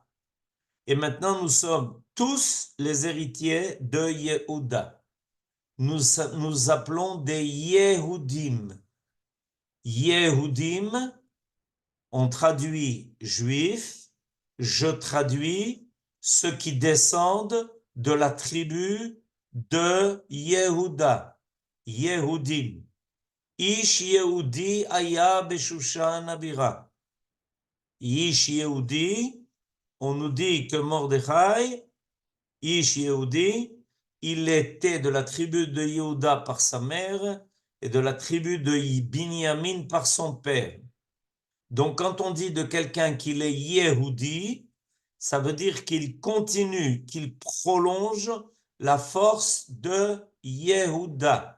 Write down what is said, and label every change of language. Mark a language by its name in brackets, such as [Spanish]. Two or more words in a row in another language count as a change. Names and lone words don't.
[French] Et maintenant, nous sommes tous les héritiers de Yehuda. Nous appelons des Yehudim. Yehudim, on traduit juif, je traduis ceux qui descendent de la tribu de Yehuda. Yehudim. [Hebrew] איש יהודי היה בשושן הבירה. איש יהודי, [French] on nous dit que Mordechai, [Hebrew] איש יהודי, [French] il était de la tribu de Yehuda par sa mère et de la tribu de Binyamin par son père. Donc quand on dit de quelqu'un qu'il est Yehudi, ça veut dire qu'il continue, qu'il prolonge la force de Yehuda.